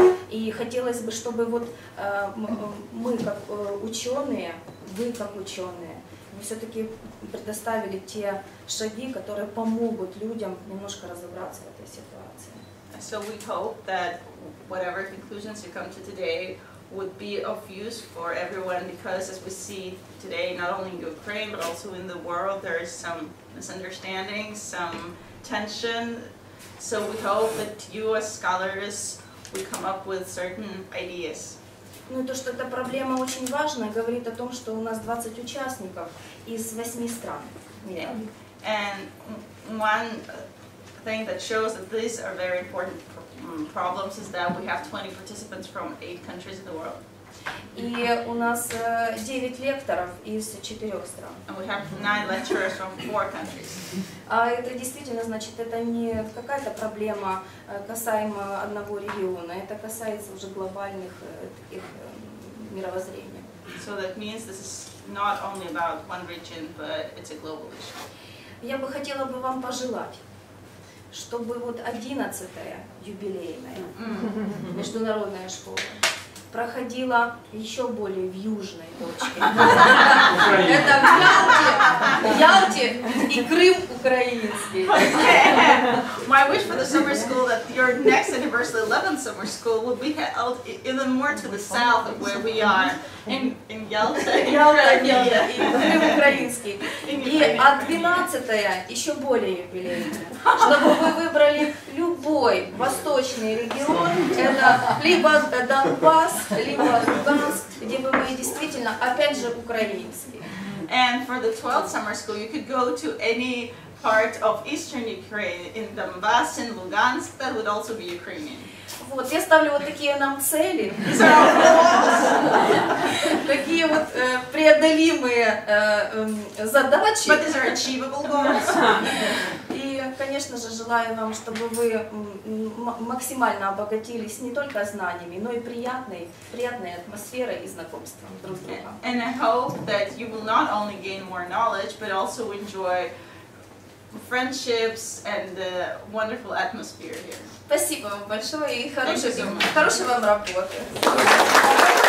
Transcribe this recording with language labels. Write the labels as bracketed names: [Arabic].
[Russian] И хотелось бы, чтобы вот мы как ученые, вы как ученые, вы все-таки предоставили те шаги, которые помогут людям немножко разобраться в этой ситуации. [English] So we hope that whatever conclusions you come to today would be of use for everyone, because as we see today, not only in Ukraine but also in the world, there is some misunderstanding, some tension. So we hope that you as scholars will come up with certain ideas. [Russian] Ну и то, что эта проблема очень важная, говорит о том, что у нас 20 участников из 8 стран мира. [English] And one thing that shows that these are very important problems is that we have 20 participants from 8 countries in the world. [Russian] И у нас 9 лекторов из 4 стран. [English] And we have 9 lecturers from 4 countries. [Russian] А это действительно, значит, это не какая-то проблема касаемо одного региона, это касается уже глобальных таких мировоззрений. [English] So that means this is not only about one region, but it's a global issue. [Russian] Я бы хотела вам пожелать, чтобы вот 11-я юбилейная международная школа проходила еще более в южной точке. Это в Ялте и Крым украинский. [English] My wish for the summer school that your next anniversary 11th summer school will be held even more to the south of where we are in Yalta. [Russian] И украинский. И а 12-е еще более юбилейное. Чтобы вы выбрали любой восточный регион, это либо Донбасс, либо Луганск, где бы вы действительно, опять же, украинский. [English] And for the 12th summer school, you could go to any part of eastern Ukraine, in Donbass, in Lugansk, that would also be Ukrainian. [Russian] Вот, я ставлю вот такие нам цели, такие вот преодолимые задачи. [English] But these are achievable goals. [Russian] И, конечно же, желаю вам, чтобы вы максимально обогатились не только знаниями, но и приятной атмосферой и знакомством друг с другом. [English] And I hope that you will not only gain more knowledge, but also enjoy friendships and the wonderful atmosphere here. [Russian] Спасибо вам большое и хорошей вам работы.